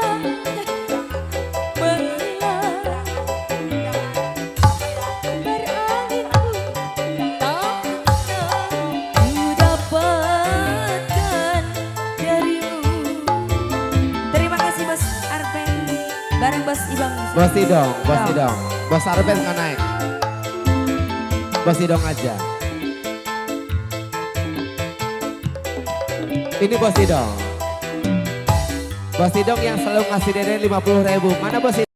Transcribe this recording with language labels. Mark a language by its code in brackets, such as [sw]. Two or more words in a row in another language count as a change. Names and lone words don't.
[id] menghilang, berangin pun tak pernah ku dapatkan darimu. Terima kasih Bos Arben bareng Bos Ibang. Bos Idong, Bos Idong. Bos Arbet nggak naik. Bos Idong aja. Ini Bos Idong. Bos Idong yang selalu ngasih Deden 50.000. Mana Bos Idong?